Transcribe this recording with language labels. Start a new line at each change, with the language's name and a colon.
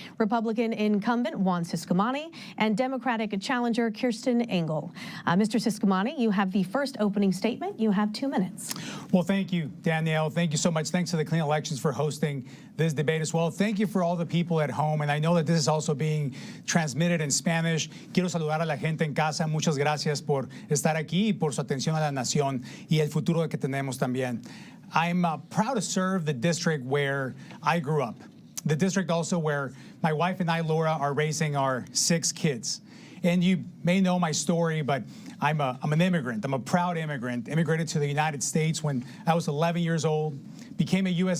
English: Republican incumbent Juan Ciscomani and Democratic challenger Kirsten Engel. Mr. Ciscomani, you have the first opening statement. You have 2 minutes. Well, thank you, Danielle. Thank you so much. Thanks to the Clean Elections for hosting this debate as well. Thank you for all the people at home, and I know that this is also being transmitted in Spanish.
Spanish: Quiero saludar a la gente en casa. Muchas gracias por estar aquí y por su atención a la nación y el futuro que tenemos también.
English: I'm proud to serve the district where I grew up, the district also where my wife and I, Laura, are raising our 6 kids. And you may know my story, but I'm an immigrant. I'm a proud immigrant. Immigrated to the United States when I was 11 years old, became a U.S.